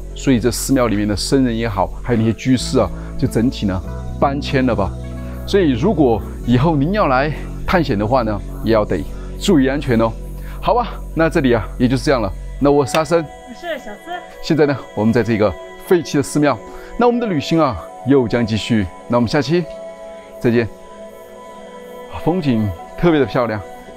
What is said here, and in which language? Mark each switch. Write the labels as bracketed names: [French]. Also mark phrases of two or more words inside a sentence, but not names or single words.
[Chinese] 所以這寺廟裡面的僧人也好，還有那些居士啊，就整體呢搬遷了吧。所以，如果以後您要來探險的話呢，也要得注意安全哦。好吧，那這裡啊，也就是這樣了。那我是阿生，我是小思。現在呢，我們在這個廢棄的寺廟，那我們的旅行啊，又將繼續。那我們下期再見。風景特別的漂亮。